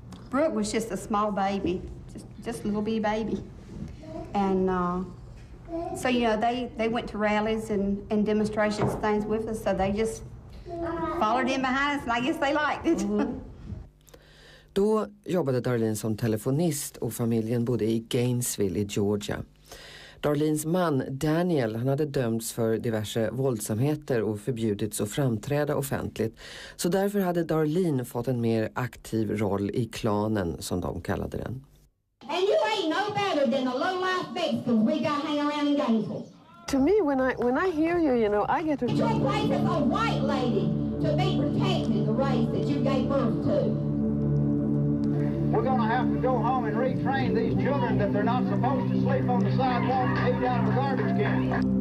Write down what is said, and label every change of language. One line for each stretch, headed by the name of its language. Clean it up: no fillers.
English: Brooke was just a small baby, just a little bitty baby. And so, you know, they went to rallies and demonstrations, things with us, so they just followed in behind us, and I guess they liked it.
Swedish: Då jobbade Darlene som telefonist och familjen bodde i Gainesville i Georgia. Darlenes man Daniel, han hade dömts för diverse våldsamheter och förbjudits att framträda offentligt. Så därför hade Darlene fått en mer aktiv roll i klanen, som de kallade den.
English: And you ain't no better than the low-life Mexicans we got hanging around in Gainesville. To me, when I hear you, you know, I get to... Your place is a white lady to be protecting the race that you gave birth to. We're going to have to go home and retrain these children that they're not supposed to sleep on the sidewalk and eat out of a garbage can.